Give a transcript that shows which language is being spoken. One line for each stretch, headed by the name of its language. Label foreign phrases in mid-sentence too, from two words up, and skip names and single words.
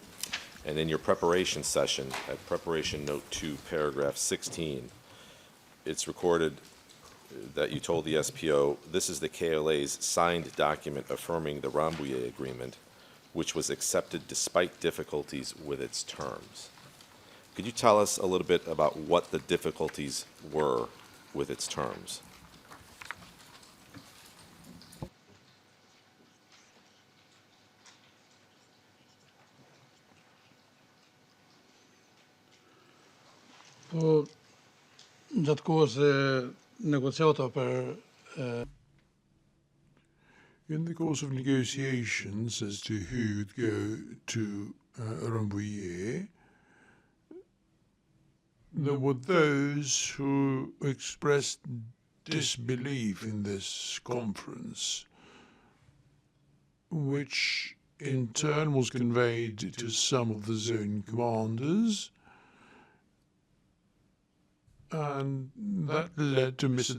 English: And in your preparation session, at preparation note 2, paragraph 16, it's recorded that you told the SPO, this is the KLA's signed document affirming the Rambouillet agreement, which was accepted despite difficulties with its terms. Could you tell us a little bit about what the difficulties were with its terms?
Albanian: Po gjatë kohës e negociata për
English: In the course of negotiations as to who would go to Rambouillet, there were those who expressed disbelief in this conference, which in turn was conveyed to some of the zone commanders, and that led to Mr.